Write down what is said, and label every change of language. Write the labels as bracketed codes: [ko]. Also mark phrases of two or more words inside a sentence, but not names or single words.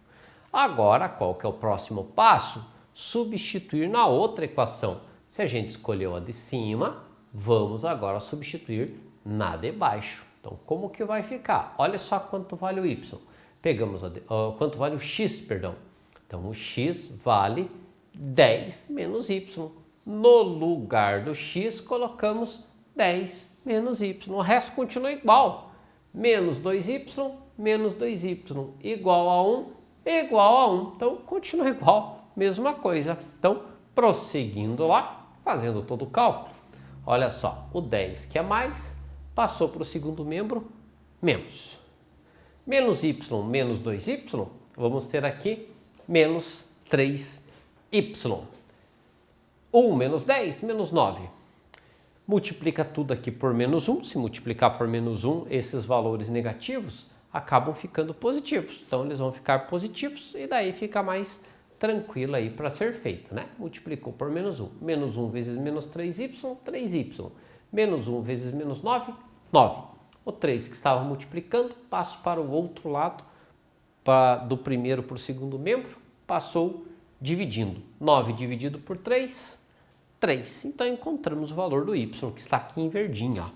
[pt] Agora, qual que é o próximo passo? Substituir na outra equação. Se a gente escolheu a de cima, vamos agora substituir na de baixo. Então, como que vai ficar? Olha só quanto vale o y. Pegamos quanto vale o x, perdão. Então, o x vale 10 menos y. No lugar do x, colocamos 10 menos y. O resto continua igual. Menos 2y, menos 2y, igual a 1, igual a 1. Então, continua igual, mesma coisa. Então, prosseguindo lá, fazendo todo o cálculo. Olha só, o 10 que é mais, passou para o segundo membro, menos. Menos y, menos 2y, vamos ter aqui menos 3y. 1 menos 10, menos 9. Multiplica tudo aqui por menos 1. Se multiplicar por menos 1, esses valores negativos acabam ficando positivos. Então, eles vão ficar positivos e daí fica mais tranquilo aí para ser feito, né? Multiplicou por menos 1. Menos 1 vezes menos 3y, 3y. Menos 1 vezes menos 9, 9. O 3 que estava multiplicando, passo para o outro lado, do primeiro para o segundo membro, passou dividindo. 9 dividido por 3, 3. Então, encontramos o valor do y, que está aqui em verdinho, ó.